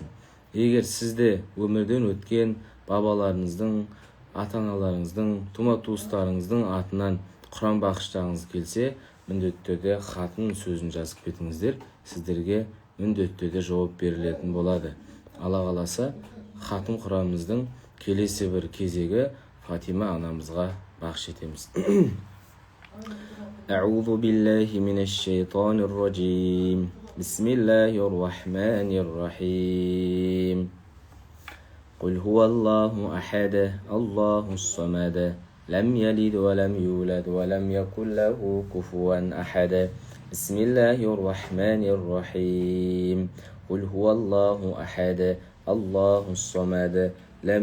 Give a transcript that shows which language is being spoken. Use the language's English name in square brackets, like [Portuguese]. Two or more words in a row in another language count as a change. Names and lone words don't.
[Kazakh] Егер сізде өмірден өткен бабаларыңыздың, ата-аналарыңыздың, тума-туыстарыңыздың атынан Құран бағыштағыңыз келсе, міндетті түрде хатын сөзін жазып кетіңіздер. Сіздерге міндетті түрде жауап берілетін болады. Алла қаласа, хатым Құранымыздың келесі бір кезегі Фатима анамызға бағыш етеміз. [Arabic] أعوذ بالله من الشيطان الرجيم بسم الله الرحمن الرحيم قل هو الله أحد الله الصمد لم يلد ولم يولد ولم يكن له كفوا أحد بسم الله الرحمن الرحيم قل هو الله أحد الله الصمد لم